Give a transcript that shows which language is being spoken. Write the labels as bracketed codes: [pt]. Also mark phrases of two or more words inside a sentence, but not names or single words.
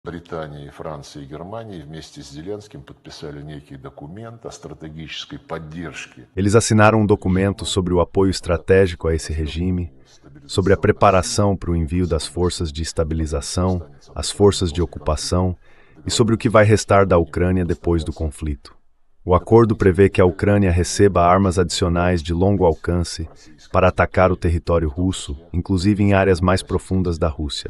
[ru] Британия, Франция и Германия вместе с Зеленским подписали некий документ о стратегической поддержке. [pt] Eles assinaram um documento sobre o apoio estratégico a esse regime, sobre a preparação para o envio das forças de estabilização, as forças de ocupação e sobre o que vai restar da Ucrânia depois do conflito. O acordo prevê que a Ucrânia receba armas adicionais de longo alcance para atacar o território russo, inclusive em áreas mais profundas da Rússia.